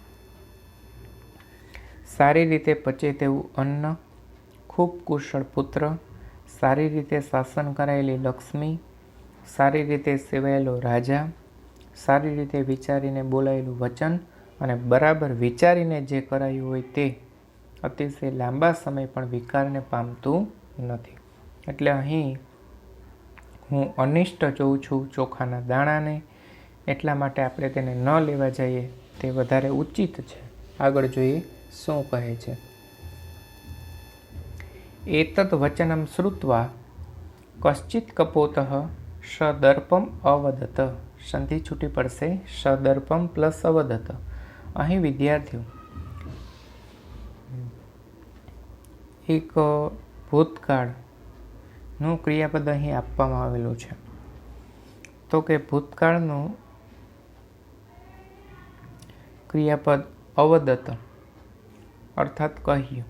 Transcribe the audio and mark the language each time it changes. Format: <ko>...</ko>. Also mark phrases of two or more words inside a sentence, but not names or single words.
<gu>સારી રીતે પચે તેવું અન્ન, ખૂબ કુશળ પુત્ર, સારી રીતે શાસન કરાયેલી લક્ષ્મી, સારી રીતે સેવાયેલો રાજા, સારી રીતે વિચારીને બોલાયેલું વચન અને બરાબર વિચારીને જે કરાયું હોય તે અતિશય લાંબા સમય પણ વિકારને પામતું નથી. એટલે અહીં હું અનિષ્ટ જોઉં છું ચોખાના દાણાને, એટલા માટે આપણે તેને ન લેવા જઈએ તે વધારે ઉચિત છે. આગળ જોઈએ શું કહે છે.</gu> <sa>एतत् वचनं श्रुत्वा कश्चित् कपोतः सदर्पम अवदत.</sa> <gu>સંધિ છૂટી પડશે સદર્પમ પ્લસ અવદત. અહીં વિદ્યાર્થીઓ એક ભૂતકાળનું ક્રિયાપદ અહીં આપવામાં આવેલું છે. તો કે ભૂતકાળનું ક્રિયાપદ અવદત અર્થાત કહ્યું.</gu>